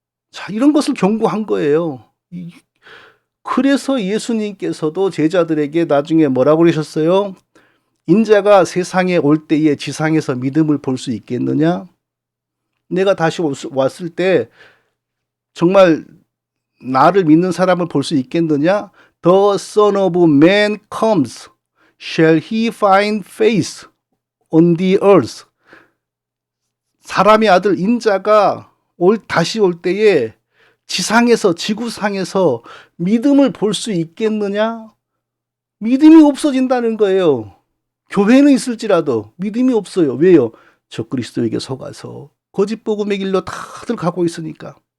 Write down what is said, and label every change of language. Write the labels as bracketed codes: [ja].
[ko] 자, 이런 것을 경고한 거예요. 그래서 예수님께서도 제자들에게 나중에 뭐라고 그러셨어요? 인자가 세상에 올 때에 지상에서 믿음을 볼 수 있겠느냐? 내가 다시 왔을 때 정말 나를 믿는 사람을 볼 수 있겠느냐? [en] The Son of Man comes, shall he find faith on the earth? [ko] 사람의 아들 인자가 다시 올 때에 지상에서 지구상에서 믿음을 볼 수 있겠느냐? 믿음이 없어진다는 거예요. 교회는 있을지라도 믿음이 없어요. 왜요? 적그리스도에게 속아서 거짓 복음의 길로 다들 가고 있으니까.